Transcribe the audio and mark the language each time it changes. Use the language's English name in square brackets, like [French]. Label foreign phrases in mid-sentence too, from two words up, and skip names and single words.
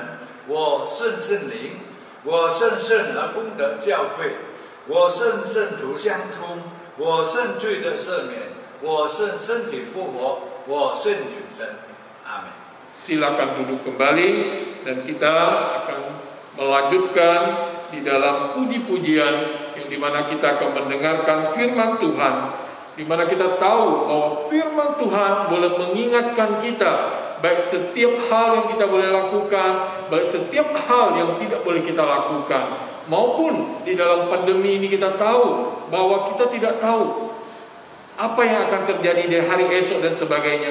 [Chinese] 我信圣灵，我信圣而公的教会，我信圣徒相通，我信罪的赦免，我信身体复活，我信永生。阿门。 [Indonesian] Silakan duduk kembali dan kita akan melanjutkan di dalam puji-pujian yang dimana kita akan mendengarkan firman Tuhan, dimana kita tahu bahwa firman Tuhan boleh mengingatkan kita baik setiap hal yang kita boleh lakukan, baik setiap hal yang tidak boleh kita lakukan, maupun di dalam pandemi ini kita tahu bahwa kita tidak tahu apa yang akan terjadi di hari esok dan sebagainya.